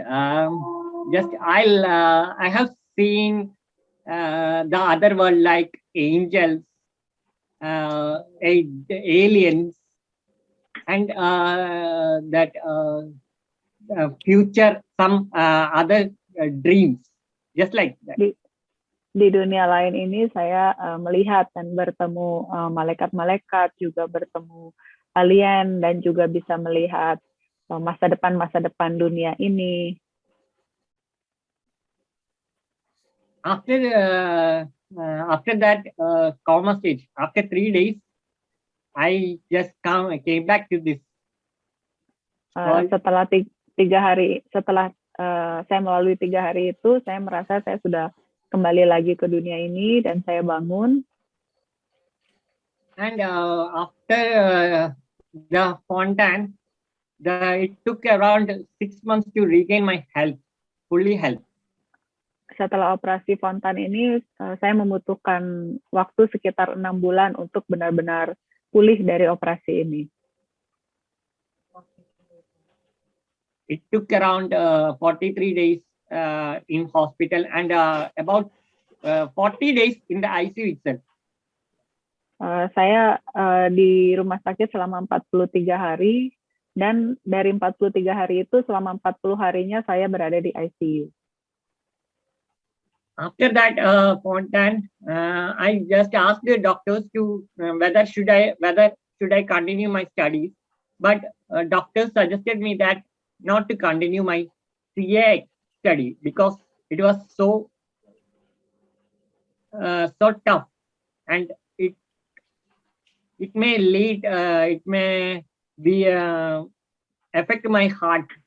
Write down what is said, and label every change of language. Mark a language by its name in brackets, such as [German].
[English] I have seen the other world like angels, aliens, and that future, some other dreams, just like that. [Indonesian] Di dunia lain ini saya melihat dan bertemu malaikat-malaikat, juga bertemu alien, dan juga bisa melihat masa depan dunia ini. [English] After that coma stage, after 3 days, I just came back to this. [Indonesian] Setelah 3 hari, setelah saya melalui 3 hari itu, saya merasa saya sudah kembali lagi ke dunia ini dan saya bangun. [English] And after the fontan, it took around 6 months to regain my health, fully health. [Indonesian] Setelah operasi fontan ini, saya membutuhkan waktu sekitar 6 bulan untuk benar-benar pulih dari operasi ini. [English] It took around 43 days in hospital and about 40 days in the ICU itself. [Indonesian] Saya di rumah sakit selama 43 hari, dan dari 43 hari itu selama 40 harinya saya berada di ICU. [English] After that fontan, I just asked the doctors to whether should I continue my studies, but doctors suggested me that not to continue my CA study because it was so tough, and it may lead it may be affect my heart.